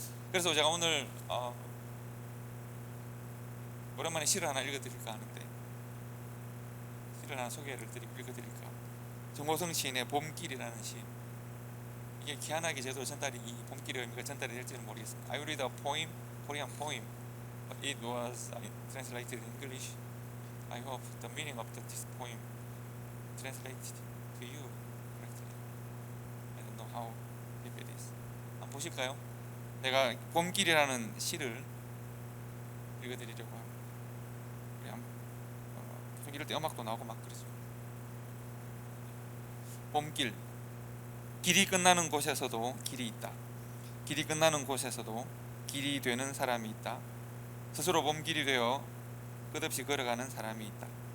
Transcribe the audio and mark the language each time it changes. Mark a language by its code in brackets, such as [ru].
[ko] 그래서 제가 오늘 오랜만에 시를 하나 읽어드릴까 하는데, 시를 하나 읽어드릴까. 정호성 시인의 봄길이라는 시. 이게 희한하게 제대로 전달이, 이 봄길의 의미가 전달이 될지는 모르겠습니다. [en] I read a poem, Korean poem. It was translated in English. I hope the meaning of this poem translated to you correctly. I don't know how deep it is. [ko] 한번 보실까요? 내가 봄길이라는 시를 읽어드리려고 합니다. 이럴 때 음악도 나오고 막 그러죠. 봄길. 길이 끝나는 곳에서도 길이 있다. 길이 끝나는 곳에서도 길이 되는 사람이 있다. 스스로 봄길이 되어 끝없이 걸어가는 사람이 있다.